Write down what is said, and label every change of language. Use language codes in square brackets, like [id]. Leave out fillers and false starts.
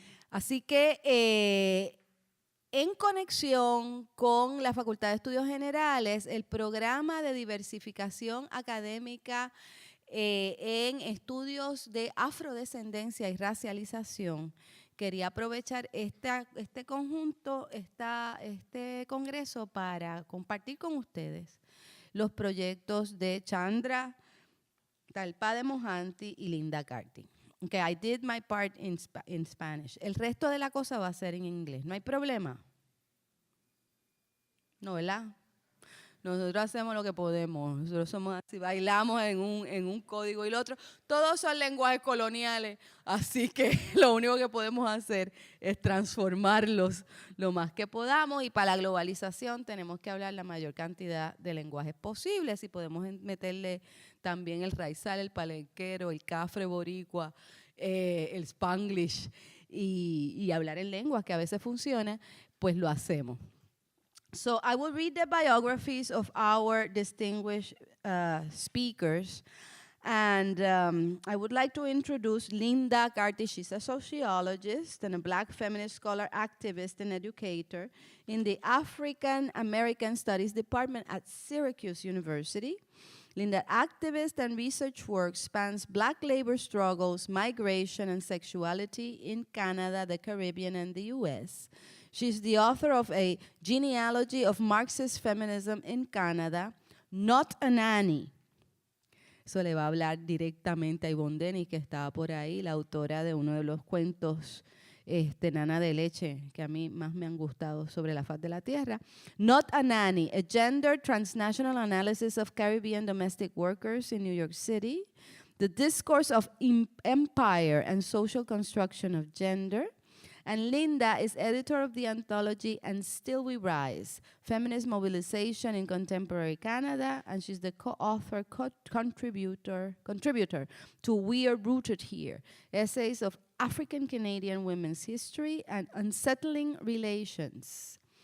[es] Así que en conexión con la Facultad de Estudios Generales, el programa de diversificación académica en estudios de afrodescendencia y racialización, quería aprovechar este conjunto, este congreso para compartir con ustedes los proyectos de Chandra Talpade Mohanty y Linda Carty. [en] Okay, I did my part in Spanish. [es] El resto de la cosa va a ser en inglés. ¿No hay problema? No, ¿verdad? Nosotros hacemos lo que podemos. Nosotros somos así, bailamos en un código y el otro. Todos son lenguajes coloniales, así que lo único que podemos hacer es transformarlos lo más que podamos. Y para la globalización tenemos que hablar la mayor cantidad de lenguajes posibles y podemos meterle también el raizal, el palenquero, el cafre boricua, el spanglish y hablar en lenguas que a veces funciona, pues lo hacemos. [en] So I will read the biographies of our distinguished speakers. And I would like to introduce Linda Carty. She's a sociologist and a Black feminist scholar, activist, and educator in the African American Studies Department at Syracuse University. Linda's activist and research work spans Black labor struggles, migration, and sexuality in Canada, the Caribbean, and the U.S. She's the author of A Genealogy of Marxist Feminism in Canada, Not a Nanny. [es] Eso le va a hablar directamente a Yvonne Denis, que estaba por ahí, la autora de uno de los cuentos nana de leche, que a mí más me han gustado sobre la faz de la tierra. [en] Not a Nanny, a gender transnational analysis of Caribbean domestic workers in New York City. The discourse of empire and social construction of gender. And Linda is editor of the anthology And Still We Rise, Feminist Mobilization in Contemporary Canada, and she's the co-author, contributor to We Are Rooted Here, Essays of African Canadian Women's History and Unsettling Relations.